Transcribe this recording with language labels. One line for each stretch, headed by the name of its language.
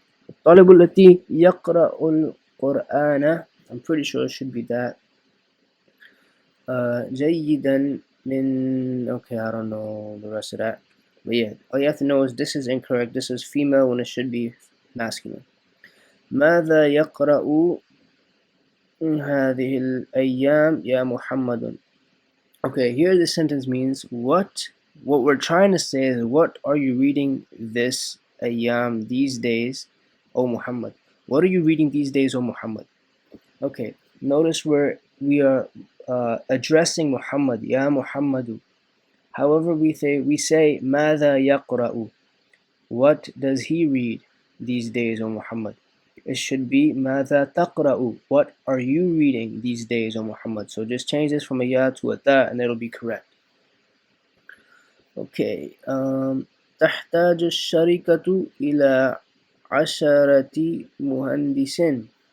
Arabic: الطالب التي يقرأ القرآن.
English: I'm pretty sure it should be that.
Arabic: جيدا من.
English: Okay, I don't know the rest of that. But yeah, all you have to know is this is incorrect. This is female when it should be masculine.
Arabic: ماذا يقرأ هذه الأيام يا محمد.
English: Okay, here the sentence means what we're trying to say is, what are you reading this ayyam, these days, O Muhammad? What are you reading these days, O Muhammad? Okay, notice where we are addressing Muhammad, Ya Muhammadu. However, we say
Arabic: ماذا يقرأ.
English: What does he read these days, O Muhammad? It should be
Arabic: ماذا تقرأ.
English: What are you reading these days, O Muhammad? So just change this from a ya to a ta, and it'll be correct. Okay.
Arabic: تحتاج الشركة إلى 10 مهندسين.